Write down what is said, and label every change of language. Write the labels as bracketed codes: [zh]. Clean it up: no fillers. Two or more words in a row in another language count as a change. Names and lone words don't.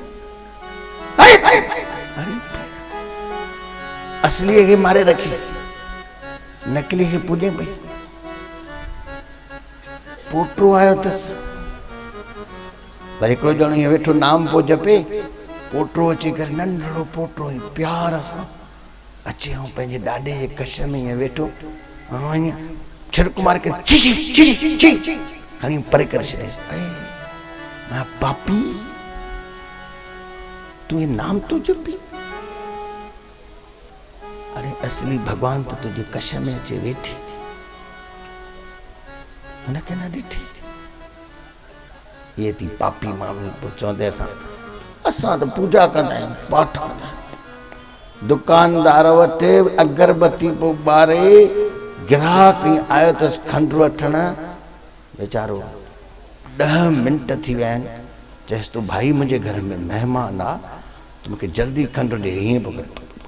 [sd] असलीअ खे मारे रखी नकली खे पूॼे पई पोटो आयो अथसि वरी हिकिड़ो ॼणो ईअं वेठो नाम पियो जपे पोटो अची करे नंढड़ो पोटो प्यार सां अचे ऐं पंहिंजे ॾाॾे जे कश में ईअं वेठो ईअं छिड़क मार के छी छी छी छी खणी परे करे छॾे मां पापी [hi] तू ये नाम तो जपी अरे असली भगवान तो तुझे [sd] कश में अचे वेठी उनखे न ॾिठी ये थी पापी माण्हू चवंदे असां त पूजा कंदा आहियूं पाठ कंदा आहियूं दुकानदार वटि अगरबत्ती पोइ ॿारे ग्राहक आयो अथसि खंड वठण वीचारो 10 मिंट थी विया आहिनि चएसि तूं भाई मुंहिंजे घर में महिमान आहे तूं मूंखे जल्दी खंड ॾे हीअं पियो करे